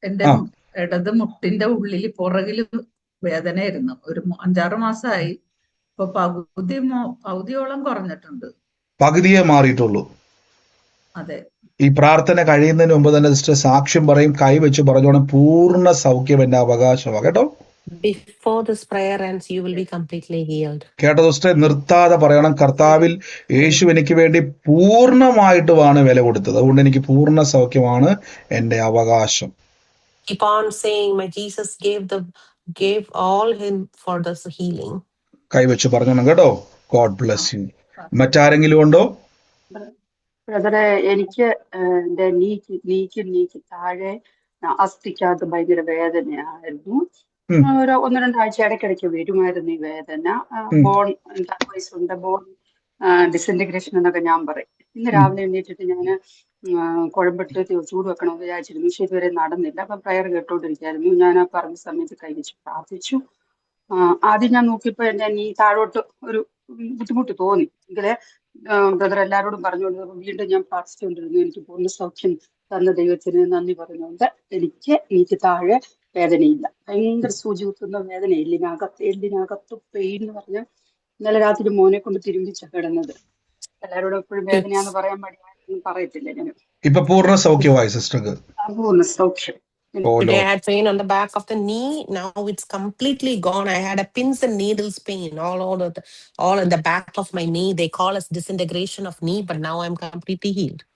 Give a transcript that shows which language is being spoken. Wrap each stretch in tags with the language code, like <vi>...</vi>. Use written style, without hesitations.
<ml>എന്റെ ഇടത് മുട്ടിന്റെ ഉള്ളിൽ പുറകില് വേദനയായിരുന്നു. ഒരു 5-6 മാസമായി. ഇപ്പൊ പകുതിയോളം കുറഞ്ഞിട്ടുണ്ട്. പകുതിയെ മാറിയിട്ടുള്ളൂ. അതെ. ഈ പ്രാർത്ഥന കഴിയുന്നതിന് മുമ്പ് തന്നെ സിസ്റ്റർ സാക്ഷ്യം പറയും. കൈവച്ച് പറഞ്ഞോണം പൂർണ്ണ സൗഖ്യം എന്റെ അവകാശമാണ്. കേട്ടോ?</ml> <en>Before this prayer ends, you will be completely healed.</en> <ml>കേട്ടോ സിസ്റ്റർ? നിർത്താതെ പറയണം. കർത്താവിൽ യേശു എനിക്ക് വേണ്ടി പൂർണ്ണമായിട്ടുമാണ് വില കൊടുത്തത്. അതുകൊണ്ട് എനിക്ക് പൂർണ്ണ സൗഖ്യമാണ് എന്റെ അവകാശം.</ml> <en>Keep on saying, my Jesus gave all him for this healing.</en> <ml>കൈവച്ച് പറഞ്ഞോണം കേട്ടോ? God bless you. മറ്റാരെങ്കിലും ഉണ്ടോ? ബ്രദറെ, എനിക്ക് എന്റെ നീക്ക് താഴെ അസ്ഥിക്കകത്ത് ഭയങ്കര വേദനയായിരുന്നു. ഒരു 1-2 ആഴ്ച ഇടയ്ക്കിടയ്ക്ക് വരുമായിരുന്നു ഈ വേദന. ബോൺ ഉണ്ട്, ബോൺ ഡിസിൻറ്റഗ്രേഷൻ എന്നൊക്കെ ഞാൻ പറയും. ഇന്ന് രാവിലെ എണീറ്റിട്ട് ഞാൻ കുഴമ്പിട്ട് ചൂട് വെക്കണമെന്ന് വിചാരിച്ചിരുന്നു. പക്ഷെ ഇതുവരെ നടന്നില്ല. അപ്പൊ പ്രയർ കേട്ടോണ്ടിരിക്കായിരുന്നു. ഞാൻ ആ പറഞ്ഞ സമയത്ത് കൈവച്ച് പ്രാർത്ഥിച്ചു. ആദ്യം ഞാൻ നോക്കിയപ്പോ എന്റെ നീ താഴോട്ട് ഒരു ബുദ്ധിമുട്ട് തോന്നി. എങ്കില് ബ്രദർ എല്ലാവരോടും പറഞ്ഞുകൊണ്ട് വീണ്ടും ഞാൻ പ്രാർത്ഥിച്ചുകൊണ്ടിരുന്നു. എനിക്ക് പൂർണ്ണ സൗഖ്യം തന്ന ദൈവത്തിന് നന്ദി പറഞ്ഞുകൊണ്ട് എനിക്ക് താഴെ വേദനയില്ല. ഭയങ്കര സൂചി കുത്തുന്ന വേദന. എല്ലിനകത്ത് പെയിൻ എന്ന് പറഞ്ഞാൽ ഇന്നലെ രാത്രി മോനെ കൊണ്ട് തിരുമ്പിച്ച കിടന്നത്. എല്ലാവരോടും എപ്പോഴും വേദനയാന്ന് പറയാൻ മടിയാണെന്ന് പറയത്തില്ല ഞാൻ. ഇപ്പൊ പൂർണ്ണ സൗഖ്യമായി സിസ്റ്റർക്ക്. പൂർണ്ണ സൗഖ്യം. ഓ</ml> <en>Today I</en> <ml>Lord.</ml> <en>had pain on the back of the knee. Now it's completely gone. I had a pins and needles pain all in the back of my knee. They call us disintegration of knee, but now I'm completely healed.</en>